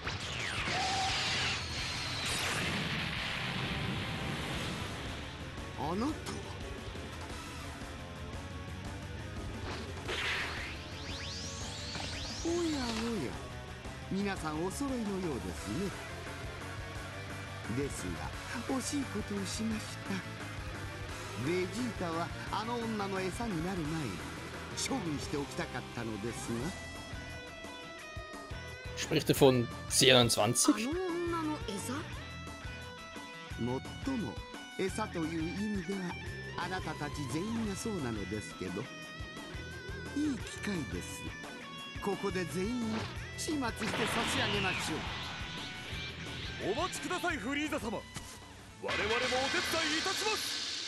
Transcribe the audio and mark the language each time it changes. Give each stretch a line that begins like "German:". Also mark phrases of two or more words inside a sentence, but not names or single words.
Japanese: あなたはおやおや、皆さんお揃いのようですね。ですが、惜しいことをしました。ベジータはあの女の餌になる前に処分しておきたかったのですが。
German: Spricht er von C21?
Japanese: もっとも餌という意味ではあなたたち全員がそうなのですけど、いい機会です。ここで全員始末して差し上げましょう。お待ちください、フリーザ様。我々もお手伝いいたします。